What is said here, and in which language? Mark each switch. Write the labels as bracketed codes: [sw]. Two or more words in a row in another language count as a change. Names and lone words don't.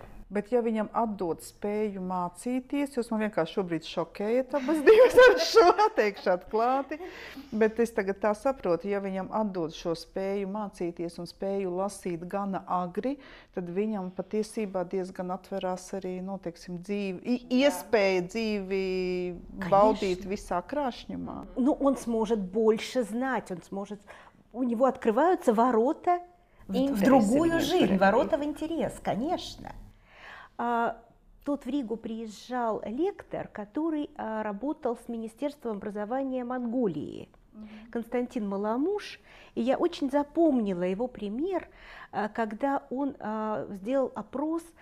[lv] Bet ja viņam atdod spēju mācīties, jūs man vienkārši šobrīd šokējat abas divas ar šo, teikšu atklāti, bet es tagad tā saprotu, ja viņam atdod šo spēju mācīties un spēju lasīt gana agri, tad viņam patiesībā diezgan atverās arī, teiksim, iespēja dzīvi baudīt visā krāšņumā. [ru] Он сможет больше знать, у него открываются ворота в другую жизнь, ворота в интерес, конечно. Тут в Ригу приезжал лектор, который работал с Министерством образования Монголии, Константин Маламуш, и я очень запомнила его пример, когда он сделал опрос